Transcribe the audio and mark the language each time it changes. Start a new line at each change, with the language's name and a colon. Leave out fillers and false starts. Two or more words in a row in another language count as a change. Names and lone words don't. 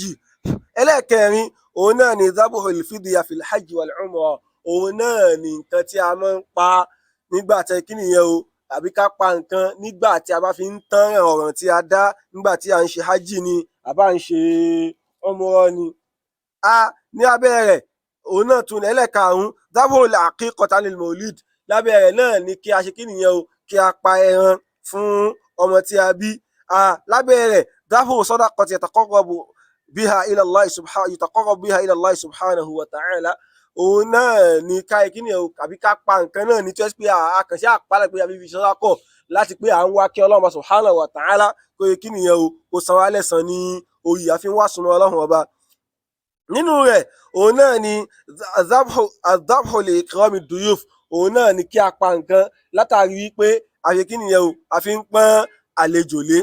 Yoruba: Ẹlẹ́ẹ̀kẹrin òun náà ni
Arabic: ذبح الفدية في الحج والعمرة,
Yoruba: òun náà ni nǹkan tí a máa ń pa nígbà tí kí nìyẹn o, àbí ká pa nǹkan nígbà tí a bá fi ń tán ọ̀ràn tí a dá nígbà tí a ń ṣe hajj ni àbá ń ṣe umrah ni. Ní abẹ́ rẹ̀ òun náà tún ẹlẹ́ẹ̀karùn-ún
Arabic: ذبح العقيقة للمولود,
Yoruba: lábẹ́ rẹ̀ náà ni kí a ṣe kí nìyẹn o, kí a pa ẹran fún ọmọ tí a bí. Lábẹ́ rẹ̀
Arabic: ذبح صدقة يتقرب بها إلى الله سبحانه وتعالى,
Yoruba: òun náà ni ká kí nìyẹn o, àbí ká pa nǹkan náà ní tó yẹ pé àkànṣe àpálẹ̀ pé a fi ṣọ́ra kọ̀ láti pé à ń wá kí Ọlọ́run
Arabic: سبحانه وتعالى
Yoruba: kó yẹ kí nìyẹn o, kó san wá lẹ́san ní orí àfi ń wá súnmọ́ Ọlọ́run ọba. Nínú rẹ̀ òun náà ni
Arabic: الذبح لإكرام الضيوف,
Yoruba: òun náà ni kí a pa nǹkan látàrí wípé a ṣe kí nìyẹn o, a fi ń pọ́n àlejò lé.